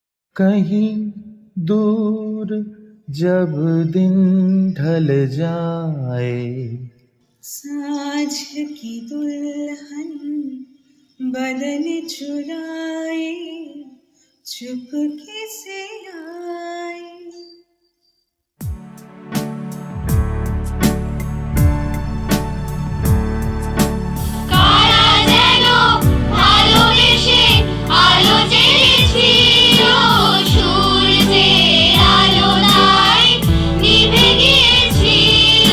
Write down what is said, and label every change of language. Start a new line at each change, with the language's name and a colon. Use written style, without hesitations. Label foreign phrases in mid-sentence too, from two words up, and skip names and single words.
Hindi: कहीं दूर जब दिन ढल जाए, साँझ की दुल्हन बदन चुराए चुपके से आए।
Bangla: কারা যেন ভালোবেসে আলো জ্বেলেছিল, সূর্যের আলোয় নিভে গিয়েছিল।